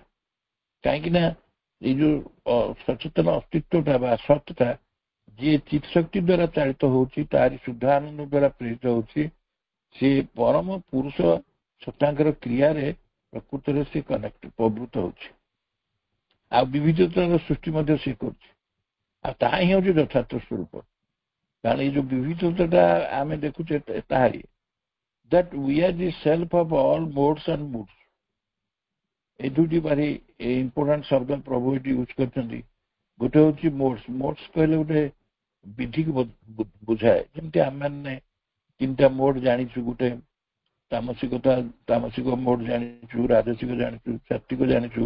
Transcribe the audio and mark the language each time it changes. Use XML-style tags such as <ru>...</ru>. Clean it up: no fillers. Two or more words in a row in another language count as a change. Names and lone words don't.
<or>କାହିଁକି ନା ଏଇ ଯୋଉ ସଚେତନ ଅସ୍ତିତ୍ୱଟା ବା ସତ୍ତା ଯିଏ ଚିତ୍ ଶକ୍ତି ଦ୍ୱାରା ଚାଳିତ ହଉଛି, ତାରି ଶୁଦ୍ଧ ଆନନ୍ଦ ଦ୍ୱାରା ପ୍ରେରିତ ହଉଛି, ସେ ପରମ ପୁରୁଷ ସତ୍ତାଙ୍କର କ୍ରିୟାରେ ପ୍ରକୃତରେ ସେ କନେକ୍ଟ ପ୍ରବୃତ୍ତ ହଉଛି। ଆଉ ବିବିଧତାର ସୃଷ୍ଟି ମଧ୍ୟ ସେ କରୁଛି। ଆଉ ତାହା ହିଁ ହଉଛି ଯଥାର୍ଥ ସ୍ୱରୂପ। କାରଣ ଏଇ ଯୋଉ ବିବିଧତାଟା ଆମେ ଦେଖୁଛେ ତାହାରି,</or> <en>that we are the self of all modes and moods।</en> <or>এই ଦୁଇଟି ଭାରି ଇମ୍ପୋର୍ଟାଣ୍ଟ ଶବ୍ଦ ପ୍ରଭୁ ଏଠି ୟୁଜ୍ କରିଛନ୍ତି। ଗୋଟେ ହଉଛି ମୋଡ୍ସ। ମୋଡ୍ସ କହିଲେ ଗୋଟେ ବିଧିକୁ ବୁଝାଏ। ଯେମିତି ଆମେମାନେ 3ଟା ମୋଡ୍ ଜାଣିଛୁ, ଗୋଟେ ତାମସିକ ମୋଡ୍ ଜାଣିଛୁ, ରାଜସିକ ଜାଣିଛୁ, ସାତ୍ବିକ ଜାଣିଛୁ।</or>